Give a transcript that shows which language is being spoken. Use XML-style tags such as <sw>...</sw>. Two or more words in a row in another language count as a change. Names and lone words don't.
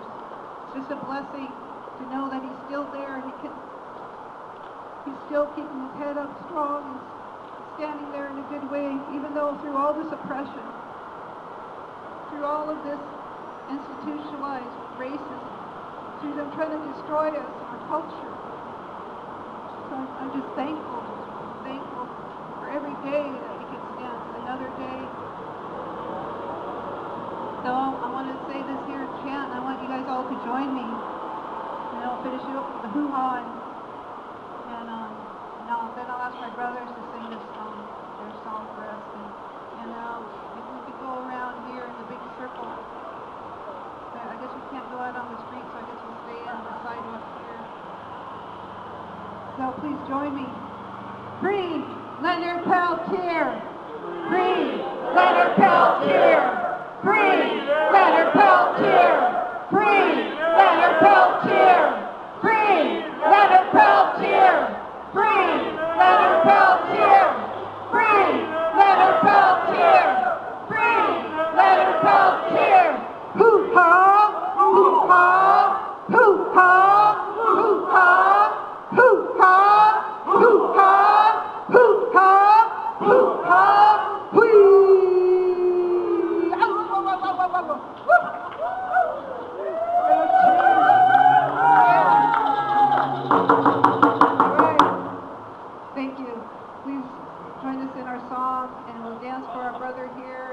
<en>It's just a blessing to know that he's still there and he's still keeping his head up strong and standing there in a good way, even though through all this oppression, through all of this institutionalized racism, through them trying to destroy us, our culture. So I'm just thankful for every day that we can stand, another day. So I want to say this here chant, and I want you guys all to join me. And I'll finish it up with the hoo-ha, and then I'll ask my brothers to sing their song for us. And if we could go around here in the big circle. I guess we can't go out on the street, so I guess we'll stay on the sidewalk here. So please join me. Free Leonard Peltier! Free Leonard Peltier! Free Leonard Peltier! Free Leonard Peltier! Free Leonard Peltier! Free Leonard Peltier! Free Leonard Peltier! Free Leonard Peltier! Hoo-ha! Hoo-ha! Hoo-ha! Hoo-ha! Hoo-ha! Hoo-ha! Hoo-ha! Hoo-ha! Whee! Thank you. Please join us in our song, and we'll dance for our brother here.</en>